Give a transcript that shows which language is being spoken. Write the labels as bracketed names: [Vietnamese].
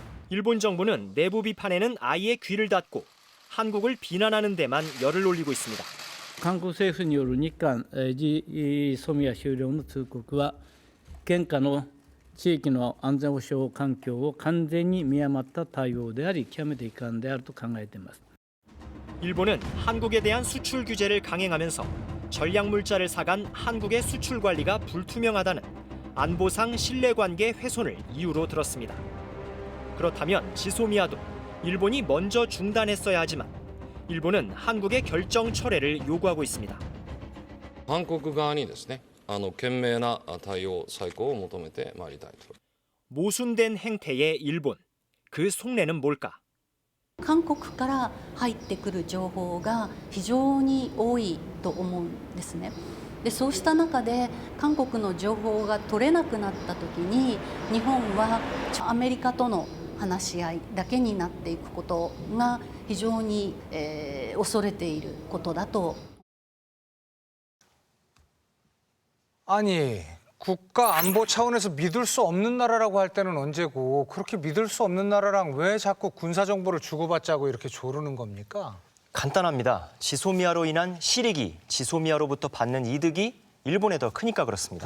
[Korean] 일본 정부는 내부 비판에는 아예 귀를 닫고 한국을 비난하는 데만 열을 올리고 있습니다. [Japanese] 韓国政府による日韓ジソミア終了の通告は県下の地域の安全保障環境を完全に見誤った対応であり、極めて遺憾であると考えています。 [Korean] 일본은 한국에 대한 수출 규제를 강행하면서 전략 물자를 사간 한국의 수출 관리가 불투명하다는 안보상 신뢰관계 훼손을 이유로 들었습니다. 그렇다면 지소미아도 일본이 먼저 중단했어야 하지만 일본은 한국의 결정 철회를 요구하고 있습니다. [Japanese] 韓国側にですね、賢明な対応再考を求めてまいりたいと。 [Korean] 모순된 행태의 일본. 그 속내는 뭘까? [Japanese] 韓国から入ってくる情報が非常に多いと思うんですね。でそうした中で韓国の情報が取れなくなった時に日本はアメリカとの話し合いだけになっていくことが非常に、恐れていることだと。 [Korean] 아니, 국가 안보 차원에서 믿을 수 없는 나라라고 할 때는 언제고 그렇게 믿을 수 없는 나라랑 왜 자꾸 군사 정보를 주고받자고 이렇게 조르는 겁니까? 간단합니다. 지소미아로 인한 실익이 지소미아로부터 받는 이득이 일본에 더 크니까 그렇습니다.